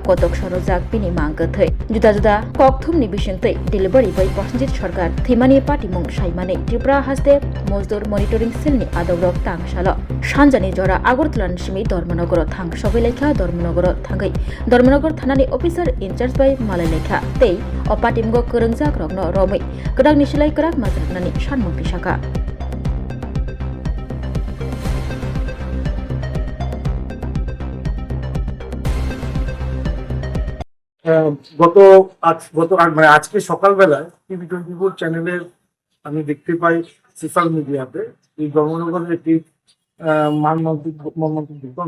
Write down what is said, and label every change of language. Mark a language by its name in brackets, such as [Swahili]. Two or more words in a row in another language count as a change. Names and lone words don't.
[Kok Borok] कतक सरजाक बिनि मांगथै जुदा जुदा कक्थुमनि बिसिंतै डिलिभारि बय प्रसेनजित सरकार थीमानि पार्टीमुं सायमानै त्रिपुरा हास्ते मजदुर मनिटरिं सेलनि आदौरक तांसाल सानजानि जरा आगरतलानि सिमै धर्मनगर थांसबै लेखा धर्मनगर थांगै धर्मनगर थानानि [English] officer in-charge [Kok Borok] बाय मालाय लेखा तै अपाटिमुंगो गोरोंजाक रग्न रमै गोदां निसिलाय गोराक माजरानानि सानमुं तिसाका [Bangla] আজকে সকালবেলায় টিভি 24 চ্যানেলের আমি দেখতে পাই সোশ্যাল মিডিয়াতে এই ধর্মনগরের একটি মর্মান্তিক ঘটনা।